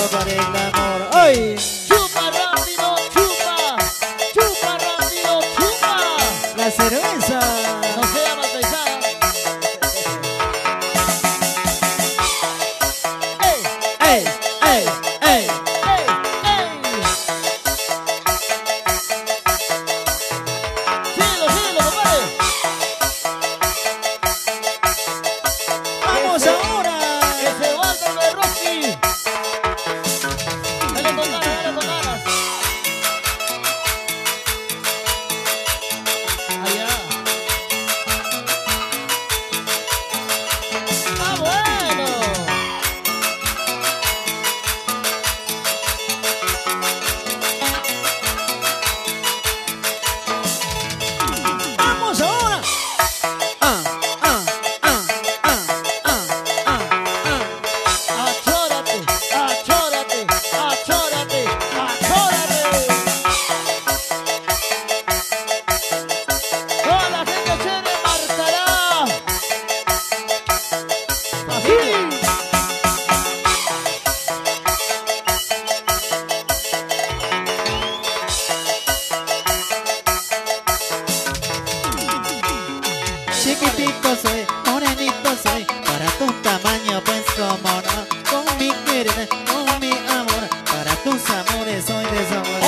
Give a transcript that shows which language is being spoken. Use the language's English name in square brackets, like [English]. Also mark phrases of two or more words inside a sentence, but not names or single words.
[Spanish] del amor. ¡Ay! Chupa rápido, chupa. Chupa rápido, chupa. La cerveza. No sea malpensada. ¡Ey! ¡Ey! ¡Ey! ¡Ey! ¡Ey! ¡Ey! Síguelo, síguelo, compadre. ¡Vamos ahora! Ese Walter de Rocky. Dale con ganas, dale con ganas. Allá. ¡Ah, bueno! ¡Vamos ahora! ¡Ah! ¡Ah! ¡Ah! ¡Ah! ¡Ah! ¡Ah! ¡Ah! Achórate, achórate, achórate, achórate. Toda la gente se remarcará. Así. Chiquitito soy, morenito soy, para tu tamaño pues como no, con mi querida, con mi amor, para tus amores soy de sabor.